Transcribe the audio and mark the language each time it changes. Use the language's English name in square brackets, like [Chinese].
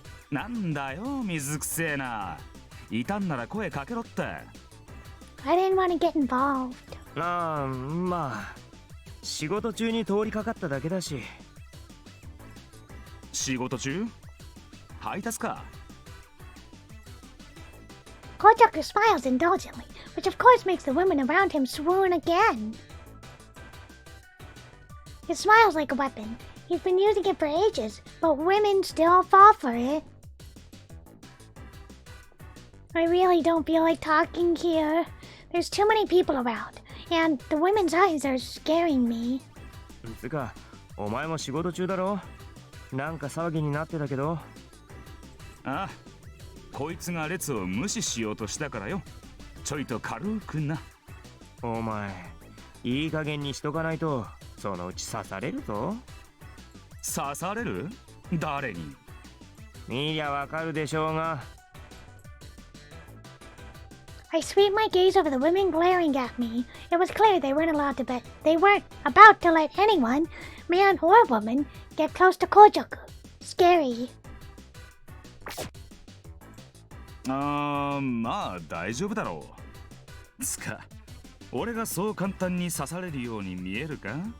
[Japanese] なんだよ水くせえないたんなら声かけろって [English] I didn't want to get involved. [Japanese] ああ、まあ仕事中に通りかかっただけだし。仕事中配達か [English] Kojaku smiles indulgently, which of course makes the women around him swoon again. His smile's like a weapon. He's been using it for ages, but women still fall for it. I really don't feel like talking here. There's too many people around, and the women's eyes are scaring me. [Japanese] つか、お前も仕事中だろ。なんか騒ぎになってたけど。ああこいつが列を無視しようとしたからよちょいと軽くなお前、いい加減にしとかないと、そのうち刺されるぞ。刺される誰に見りゃわかるでしょうが。 [English] I sweep my gaze over the women glaring at me. It was clear they weren't about to let anyone, man or woman, get close to Kojaku. Scary. [Japanese] あーまあ大丈夫だろうつか俺がそう簡単に刺されるように見えるか